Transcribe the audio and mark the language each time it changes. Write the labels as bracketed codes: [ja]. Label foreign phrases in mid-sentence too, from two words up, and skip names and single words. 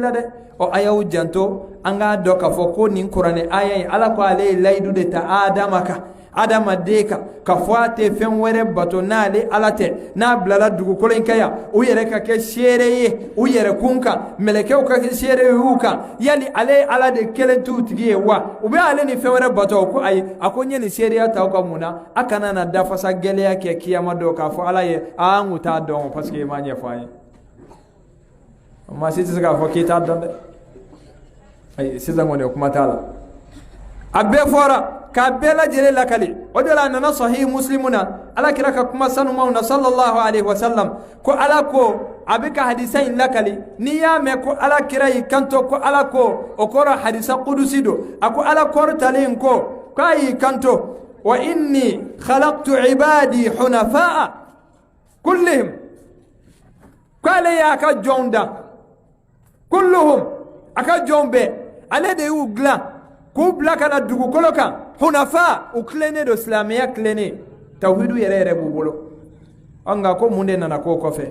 [bm] la dɛ a y'aw janto an k'a dɔn k'a fɔ ko nin kuranɛ aya in ala ko ale ye layidu de ta adama kan adamaden kan ka fɔ a tɛ fɛn wɛrɛ bato n'ale ala tɛ n'a bilala dugukolo in kan yan u yɛrɛ ka kɛ seere ye u yɛrɛ kun kan mɛlɛkɛw ka kɛ seere ye u kan yali ale ye ala de kelen t'u tigi ye wa u bɛ ale ni fɛn wɛrɛ bato ko ayi a ko n ye nin seereya ta aw ka mun na a kana na dafasa gɛlɛya kɛ kiyama dɔw k'a fɔ ala ye an kun t'a dɔn [fr] parce que [bm] i m'a ɲɛfɔ an ye maa si tɛ se k'a fɔ k'i t'a dɔn dɛ ayi sisan kɔni o kuma t'a la a bɛɛ fɔra k'a bɛɛ lajɛlen lakali o de la a nana sahih muslimu na ala kira ka kuma sanumanw na [ar] صلى الله عليه وسلم [bm] ko ala ko a bɛ ka hadisa in lakali n'i y'a mɛn ko ala kira y'i kanto ko ala ko o kɔrɔ hadisa kudusi don a ko ala kɔrɔtalen ko k'a y'i kanto [ar] وإني خلقت عبادي حنفاء كلهم [bm] k'ale y'a ka jɔnw dan kulluhum a ka jɔnw bɛɛ ale de y'u dilan k'u bila ka na dugukolo kan hunafa u tilennen don silamɛya tilennen tawhidu yɛrɛ yɛrɛ b'u bolo nka ko mun de nana k'o kɔfɛ